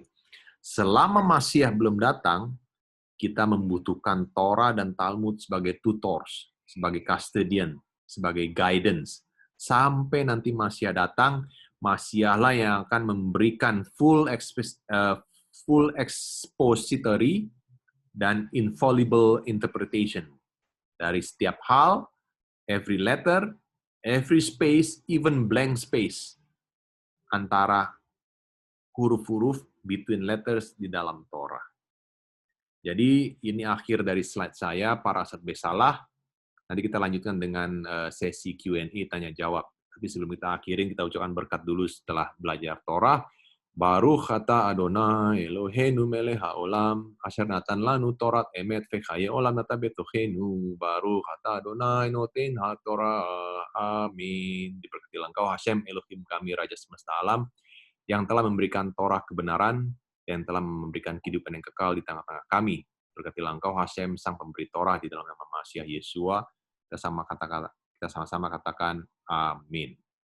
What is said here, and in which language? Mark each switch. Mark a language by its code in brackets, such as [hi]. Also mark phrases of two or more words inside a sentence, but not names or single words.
[id] Selama Masiah belum datang, kita membutuhkan Torah dan Talmud sebagai tutors, sebagai custodian, sebagai guidance. Sampai nanti Masiah datang, Masiahlah yang akan memberikan [en] full expository [id] dan [en] infallible interpretation [id] dari setiap hal, [en] every letter, every space, even blank space [id] antara huruf-huruf [en] between letters [id] di dalam Torah. Jadi ini akhir dari slide saya, Parashat Besalah. Nanti kita lanjutkan dengan sesi Q&A, tanya jawab. Tapi sebelum kita akhirin, kita ucapkan berkat dulu setelah belajar Torah. [he] ברוך אתה אדוני אלוהינו מלך העולם אשר נתן לנו תורת אמת וחיי עולם נטע בתוכנו. ברוך אתה אדוני נותן התורה. Amin. [id] Diberkatilah Engkau Hashem Elohim kami, Raja semesta alam, yang telah memberikan Torah kebenaran, yang telah memberikan kehidupan yang kekal di tengah-tengah kami. Berkatilah Engkau Hashem, Sang Pemberi Torah, di dalam nama Masiah Yeshua. Kita sama-sama katakan, amin.